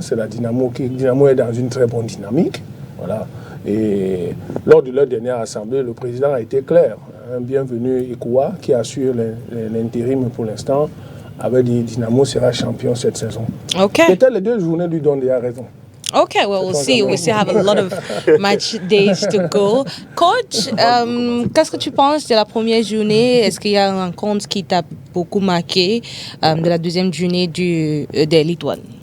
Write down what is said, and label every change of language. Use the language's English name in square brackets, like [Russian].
[French] C'est la Dynamo Dynamo est dans une très bonne dynamique. Voilà. Et lors de leur dernière assemblée, le président a été clair. Bienvenue Ikoua, qui assure l'intérim pour l'instant, avait dit Dynamo sera champion cette saison. C'était les 2 journées lui donnent déjà raison. [English] Okay, well, we'll see. We still have a lot of match days to go. [French] Coach, qu'est-ce que tu penses de la première journée? Est-ce qu'il y a un rencontre qui t'a beaucoup marqué de la deuxième journée de Ligue 1?